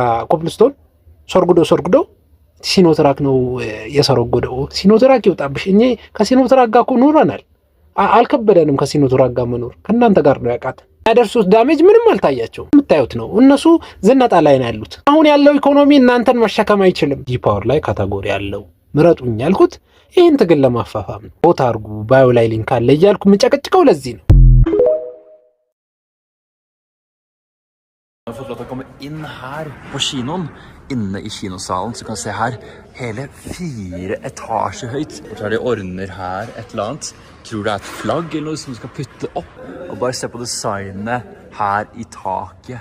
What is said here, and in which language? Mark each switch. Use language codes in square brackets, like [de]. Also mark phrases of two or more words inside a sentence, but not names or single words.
[am] ኮብልስቶን ሶርጉዶ ሲኖትራክ ነው የሰረጎደው። ሲኖትራክ ይወጣብሽ። እኛ ከሲኖትራክ ጋር እኮ ኖረናል። አልከበደንም ከሲኖትራክ ጋር መኖር። ከእናንተ ጋር ነው ያቃተ። ያደርሱት ዳሜጅ ምንም አልታያቸው። የምታዩት ነው። እነሱ ዝነጣ ላይ ነው ያሉት። አሁን ያለው ኢኮኖሚ እናንተን መሸከም አይችልም። ጂ-ፓወር ላይ ካታጎሪ ያለው ምረጡኝ ያልኩት ይህን ትግል ለማፋፋም ነው። ቦታ አርጉ ባዮ ላይ ሊንክ አለ እያልኩ የምጨቀጭቀው ለዚህ ነው። [no] Jeg har fått lov til å komme inn her på kinoen. Inne i kinosalen så kan du se her hele 4 etasjer høyt. Og så er det ordner her et eller annet. Tror det er et flagg eller noe som du skal putte opp. Og bare se på designet her i taket.